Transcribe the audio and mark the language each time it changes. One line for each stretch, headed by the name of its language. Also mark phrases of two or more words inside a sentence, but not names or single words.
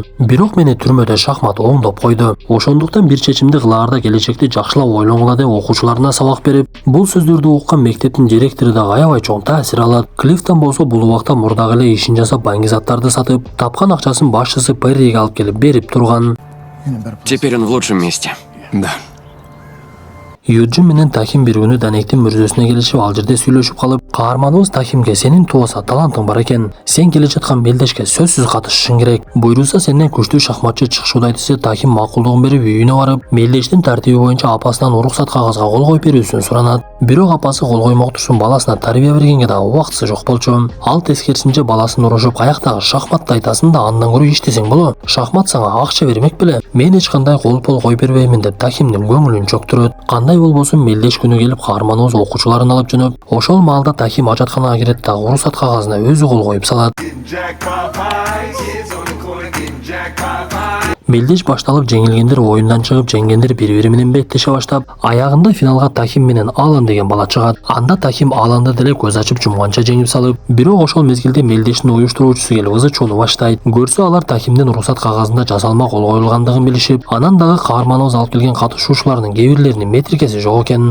Kyrgyz: Бирок мени түрмөдө шахмат оңдоп койду. Ошондуктан бир чечимди кылаарда келечекти жакшылап ойлоңула деп окуучуларына сабак берип, бул сөздөрдү уккан мектептин директору да аябай чоң таасир алат. Клифтон болсо бул убакта мурдагы эле ишин жасап, Баңгизаттарды сатып, тапкан акчасын башчысы Перриге алып келип берип турган.
Russian: Теперь он в лучшем месте. Да.
Kyrgyz: Юджин менен Тахим бир күнү Данектин мүрзөсүнө келишип, ал жерде сүйлөшүп калып, каарманыбыз Тахимге сенин туаса талантың бар экен. Сен келе жаткан белдешке сөзсүз катышышың керек. Буйрулса сенден күчтүү шахматчы чыкшуудай десе, Тахим макулдугун берип үйүнө барып, мелдештин тартиби боюнча апасынан уруксат кагазга кол коюп берүүсүн суранат. Бирок апасы кол коймок турсун, баласына тарбия бергенге дагы убактысы жок болчу. Ал тескерисинче баласын урушуп, каяктагы шахматты айтасың да андан көрө иштесең боло. Шахмат сага акча бермек беле. Мен эч кандай кол коюп бербеймин деп Тахимдин көңүлүн чөктүрөт. Кандай болбосун мелдеш күнү келип каарманыбыз окуучуларын алып жөнөп, ошол маалда Тахим ажатканага кирет да уруксат кагазына өзү кол коюп салат.
English: Jack Popeye, kids on the corner getting Jack Popeye.
Kyrgyz: Мелдеш башталып, жеңилгендер оюндан чыгып, жеңгендер бири-бири менен беттеше баштап, аягында финалга Тахим менен Алан деген бала чыгат. Анда Тахим Аланды деле көз ачып жумганча жеңип салып, бирок ошол мезгилде мелдештин уюштуруучусу келип ызы чууну баштайт. Көрсө алар Тахимдин уруксат кагазында жасалма кол коюлгандыгын билишип, анан дагы каарманыбыз алып келген катышуучулардын кээ бирлеринин метрикеси жок экен.